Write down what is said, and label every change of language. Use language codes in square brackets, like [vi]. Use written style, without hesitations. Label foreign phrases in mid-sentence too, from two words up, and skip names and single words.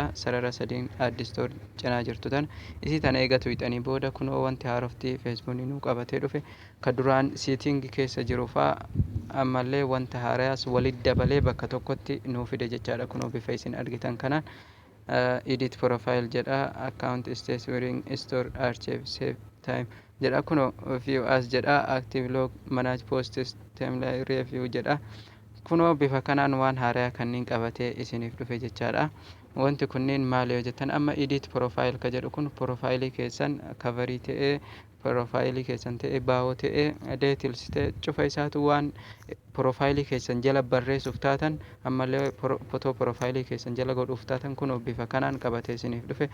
[om] Sarara sadiin addistoor cinaa jirtu tana isii tana eega tuqxanii booda kunoo wanti haaroftii feesbuukni nuu qabatee dhufe ka duraan siitingi keessa jiru faa ammallee wanta haarayaas walitti dabalee bakka tokkotti nuu fide jechaadha. Kunoo bifa isin argitan kanaan [en] edit profile [om] jedha [en] account status wearing store archive save time [om] jedha. [en] Kunoo view as jedha active log manage posts timeline review jedha. [om] Kunoo bifa kanaan waan haarayaa kanneen qabatee isiniif dhufe jechaadha. Wanti kunniin maal yoo jettan amma [en] edit profile [om] ka jedhu kun profaayilii keessan kavarii ta'ee profaayilii keessan ta'e baawoo ta'e deetils ta'e cufa isaatu waan profaayilii keessan jala barreessuuf taatan ammallee fotoo profaayilii keessan jala godhuuf taatan kunoo bifa kanaan qabatee isiniif dhufe.